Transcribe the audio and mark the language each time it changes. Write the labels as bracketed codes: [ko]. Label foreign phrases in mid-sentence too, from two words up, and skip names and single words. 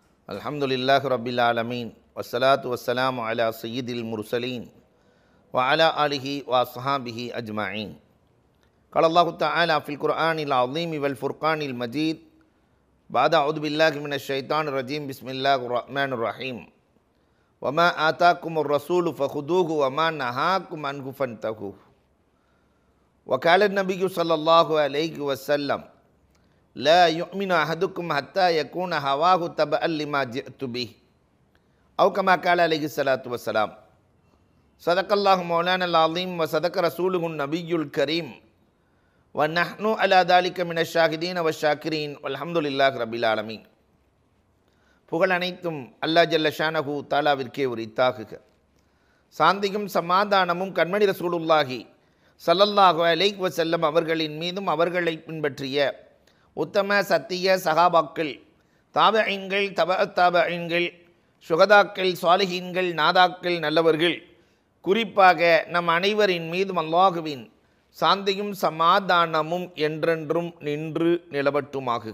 [ar] الحمد لله رب العالمين والصلاة والسلام على سيد المرسلين وعلى آله وأصحابه أجمعين. قال الله تعالى في القرآن العظيم والفرقان المجيد بعد أعوذ بالله من الشيطان الرجيم بسم الله الرحمن الرحيم وما آتاكم الرسول فخذوه وما نهاكم عنه فانتهوا وقال النبي صلى الله عليه وسلم لا يؤمن أحدكم حتى يكون هواه تبعا لما جئت به أو كما قال عليه الصلاة والسلام. صدق الله مولانا العظيم وصدق رسوله النبي الكريم ونحن على ذلك من الشاهدين والشاكرين والحمد لله رب العالمين. [ta] புகழ் அனைத்தும் அல்லாஹ் [ar] جل شأنه [ta] தாலாவிற்கே உரித்தாகுக. சாந்தியும் சமாதானமும் கண்மணி [ar] رسول الله صلى الله عليه وسلم [ta] அவர்களின் மீதும் அவர்களை பின்பற்றிய உத்தம சத்திய சகாபாக்கள், தாபஈன்கள், தாபஈன்கள், சுகதாக்கள், சாலிஹீன்கள், நாதாக்கள், நல்லவர்கள், குறிப்பாக நம் அனைவரின் மீதும் அல்லாஹுவின் சாந்தியும் சமாதானமும் என்றென்றும் நின்று நிலவட்டுமாகுக.